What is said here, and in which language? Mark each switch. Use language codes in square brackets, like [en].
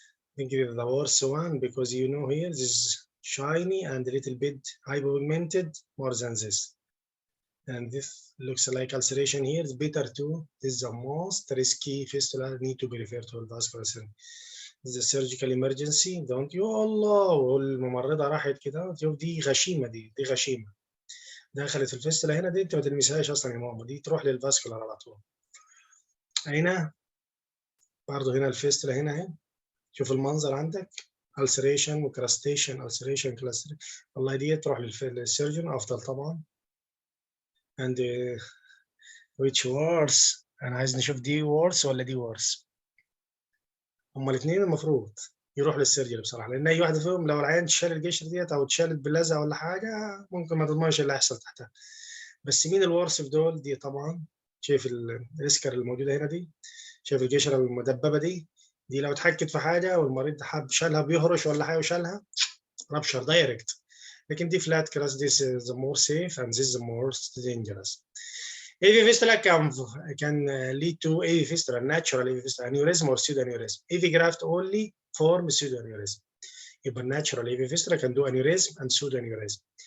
[en] I think it's the worst one because you know here this is shiny and a little bit hypopigmented more than this. And this looks like ulceration here. It's better too. This is the most risky fistula, need to be referred to a vascular surgeon. This is a surgical emergency. Don't you [ar] الله والممرضة راحت كده. شوف دي غشيمة دي غشيمة. دخلت في الفستلة هنا دي انت ما تلمسهاش اصلا يا ماما دي تروح للفاسكولار على طول. هنا برضه هنا الفستلة هنا اهي. شوف المنظر عندك ulceration وكراستيشن [en] ulceration cluster. [ar] والله دي تروح للسيرجن افضل طبعا. [en] and which worse [ar] انا عايز نشوف دي worse ولا دي worse. هما الاثنين المفروض يروح للسيرجن بصراحه لان اي واحده فيهم لو العيان تشال القشره ديت او اتشالت باللزقه ولا حاجه ممكن ما تضمنش اللي هيحصل تحتها. بس مين الورث في دول؟ دي طبعا شايف الاسكر الموجوده هنا دي، شايف القشره المدببه دي لو اتحكت في حاجه والمريض حب شالها بيهرش ولا حاجه وشالها رابشر دايركت. لكن دي فلات كراس دي [en] is the more safe and this is the most dangerous. AV fistula can lead to AV fistula, natural AV fistula, aneurysm or pseudoaneurysm. AV graft only form pseudoaneurysm. [ar] يبقى [en] natural AV fistula can do aneurysm and pseudoaneurysm.